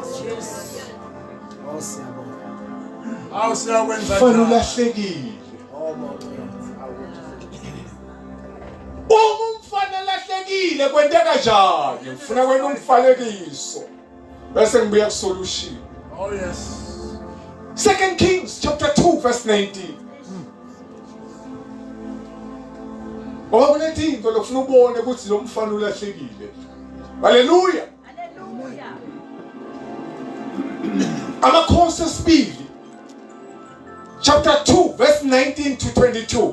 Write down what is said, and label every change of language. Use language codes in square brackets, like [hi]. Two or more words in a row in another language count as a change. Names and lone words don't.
[ss] Awusiyakwenza Umfana njani? ulahlekile. Umfana lahlekile kwenteka njani? Ngifuna kwena umfanekiso. Bese ngibuya ku solution. [en] Oh yes. 2 Kings chapter 2 verse 19. [ss] Kunetinto lokufuna ubone ukuthi lo mfana ulahlekile. Hallelujah. Hallelujah. Amakhosi esibili [en] chapter 2 verse 19 to 22.